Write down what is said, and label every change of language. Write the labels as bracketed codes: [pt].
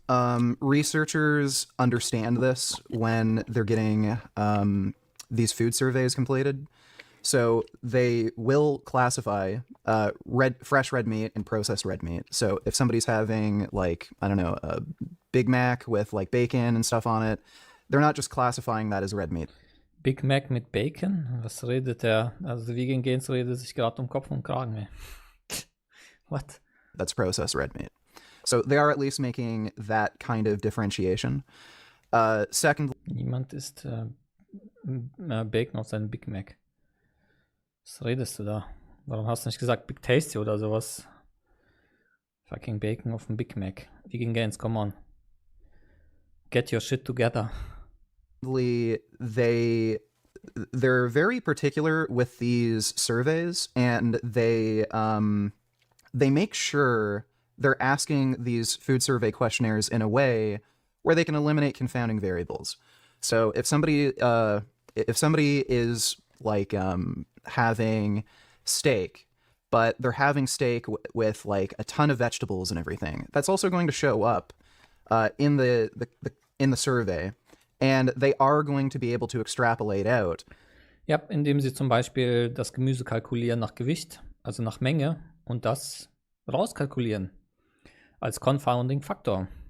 [en] Researchers understand this when they're getting these food surveys completed. So they will classify fresh red meat and processed red meat. So if somebody's having like, I don't know, a Big Mac with like bacon and stuff on it, they're not just classifying that as red meat. [de] Big Mac mit Bacon? Was redet der? Also der Vegan Gains redet sich gerade um Kopf und Kragen. [en] Ey. What? That's processed red meat. So they are at least making that kind of differentiation. Second, [de] Niemand isst Bacon auf seinen Big Mac. Was redest du da? Warum hast du nicht gesagt Big Tasty oder sowas? Fucking Bacon auf dem Big Mac. [en] Vegan Gains, come on. Get your shit together. they're very particular with these surveys, and they make sure they're asking these food survey questionnaires in a way where they can eliminate confounding variables. So if somebody is like having steak, but they're having steak with like a ton of vegetables and everything, that's also going to show up in the survey, and they are going to be able to extrapolate out. [de] Ja, indem sie zum Beispiel das Gemüse kalkulieren nach Gewicht, also nach Menge, und das rauskalkulieren als Confounding Faktor.